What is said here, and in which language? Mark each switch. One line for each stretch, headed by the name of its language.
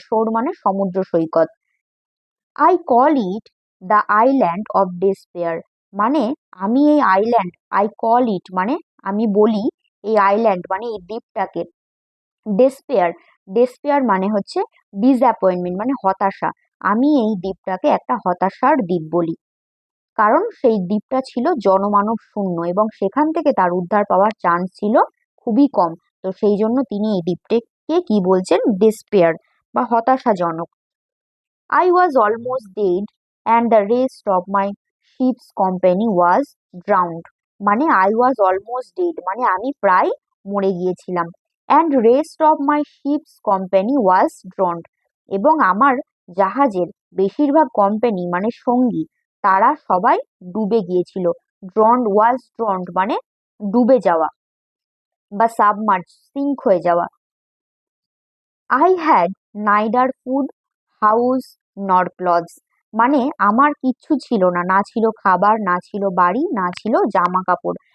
Bangla: শোর মানে সমুদ্র সৈকত।
English: I call it the island of despair,
Bangla: মানে আমি এই আইল্যান্ড, আই কল ইট মানে আমি বলি, এই আইল্যান্ড মানে এই দ্বীপটাকে ডেসপেয়ার মানে হচ্ছে ডিসঅ্যাপয়েন্টমেন্ট মানে হতাশা, আমি এই দ্বীপটাকে একটা হতাশার দ্বীপ বলি, কারণ সেই দ্বীপটা ছিল জনমানব শূন্য এবং সেখান থেকে তার উদ্ধার পাওয়ার চান্স ছিল খুবই কম। তো সেই জন্য তিনি এই দ্বীপটাকে কি বলছেন? ডেসপেয়ার বা হতাশাজনক।
English: I was almost dead and the rest of my ship's company was drowned, মানে I was almost dead মানে
Bangla: আমি প্রায় মরে গিয়েছিলাম।
English: and rest of my ship's company was drowned,
Bangla: এবং আমার জাহাজের বেশিরভাগ কোম্পানি মানে সঙ্গী তারা সবাই ডুবে গিয়েছিল। drowned মানে ডুবে যাওয়া। বা সাবমার্জ, সিঙ্ক হয়ে যাওয়া।
English: I had neither food, house, nor clothes,
Bangla: মানে আমার কিচ্ছু ছিল না, না ছিল খাবার, না ছিল বাড়ি, না ছিল জামা কাপড়।